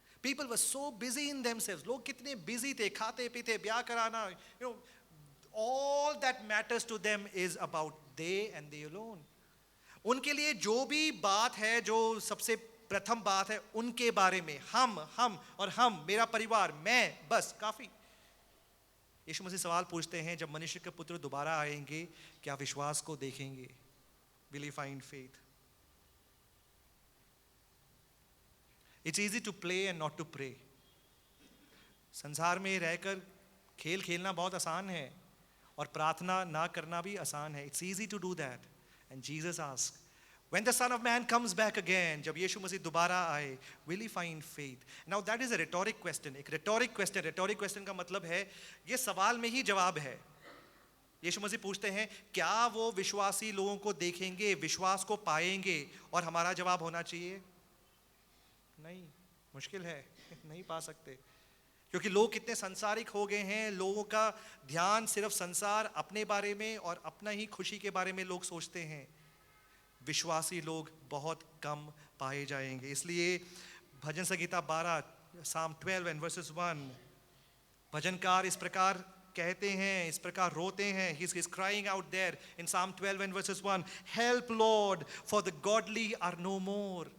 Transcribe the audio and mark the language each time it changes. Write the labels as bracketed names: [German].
[English] People were so busy in themselves. [Hindi] लोग कितने busy थे, खाते पीते, ब्याह कराना, [English] all that matters to them is about they and they alone. [Hindi] उनके लिए जो भी बात है, जो सबसे प्रथम बात है, उनके बारे में हम और हम, मेरा परिवार, मैं, बस काफी। यीशु मसीह सवाल पूछते हैं, जब मनुष्य के पुत्र दोबारा आएंगे, क्या विश्वास को देखेंगे? [English] Will he find faith? It's easy to play and not to pray. [Hindi] संसार में रहकर खेल खेलना बहुत आसान है और प्रार्थना ना करना भी आसान है. [English] It's easy to do that. And Jesus asked, when the Son of Man comes back again, [Hindi] जब यीशु मसीह दोबारा आए, [English] will he find faith? Now that is a rhetoric question. [Hindi] एक rhetoric question का मतलब है ये सवाल में ही जवाब है. यीशु मसीह पूछते हैं, क्या वो विश्वासी लोगों को देखेंगे, विश्वास को पाएंगे? और हमारा जवाब होना चाहिए, नहीं, मुश्किल है, नहीं पा सकते. क्योंकि लोग कितने संसारिक हो गए हैं, लोगों का ध्यान सिर्फ संसार, अपने बारे में और अपना ही खुशी के बारे में लोग सोचते हैं. विश्वासी लोग बहुत कम पाए जाएंगे। इसलिए भजन संगीता 12 Psalm 12 and verses 1, भजनकार इस प्रकार कहते हैं, इस प्रकार रोते हैं. [English] He's crying out there in Psalm 12 and verses 1, help Lord, for the godly are no more.